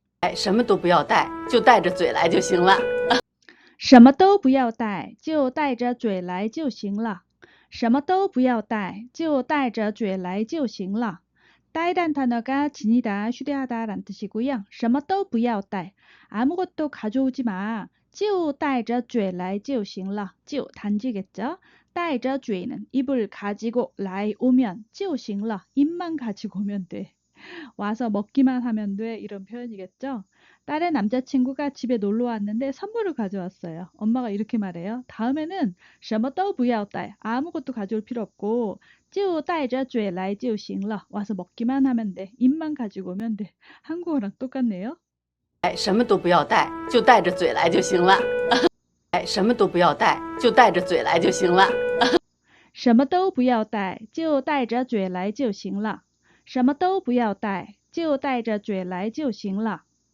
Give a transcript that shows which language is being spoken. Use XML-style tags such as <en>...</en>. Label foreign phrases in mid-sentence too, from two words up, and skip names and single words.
<zh>哎，什么都不要带，就带着嘴来就行了。什么都不要带，就带着嘴来就行了。什么都不要带，就带着嘴来就行了。</zh> <ko>带란 단어가 지니다, 휴대하다 란 뜻이고요.</ko> <zh>什么都不要带,</zh> <ko>아무것도 가져오지 마.</ko> <zh>就带着嘴来就行了. 就 단지겠죠? 带着嘴</zh> <ko>는 입을 가지고来 오면</ko> <zh>就行了.</zh> <ko>입만 가지고 오면 돼. 와서 먹기만 하면 돼. 이런 표현이겠죠? 딸의 남자친구가 집에 놀러 왔는데 선물을 가져왔어요. 엄마가 이렇게 말해요. 다음에는</ko> <zh>什么都不要带,</zh> <ko>아무것도 가져올 필요 없고</ko> <zh>就带着嘴来就行了.</zh> <ko>와서 먹기만 하면 돼. 입만 가지고 오면 돼. 한국어랑 똑같네요.</ko> <zh>哎，什么都不要带，就带着嘴来就行了。哎，什么都不要带，就带着嘴来就行了。什么都不要带，就带着嘴来就行了。什么都不要带，就带着嘴来就行了。</zh>